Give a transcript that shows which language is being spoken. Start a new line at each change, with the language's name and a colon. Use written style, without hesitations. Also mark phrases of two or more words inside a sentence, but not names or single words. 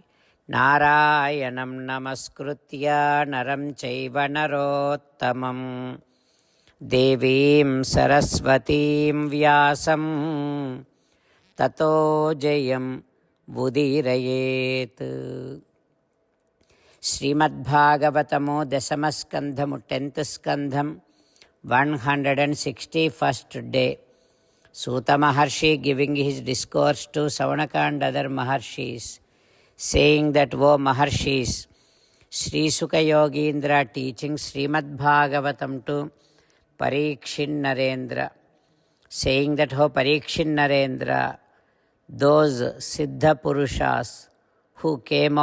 Sanskrit: नारायणं नमस्कृत्य नरं चैव नरोत्तमम् देवीं सरस्वतीं व्यासं ततो जयम् उदीरयेत्.
English: Srimad Bhagavatamo Dasamaskandhamu 10th Skandham 161st day. Suta Maharshi giving his discourse to Savanaka and other Maharshis, saying that, O Maharshis, Sri Sukha Yogindra teaching Srimad Bhagavatam to Parikshin Narendra, saying that, O Parikshin Narendra, those Siddha Purushas who came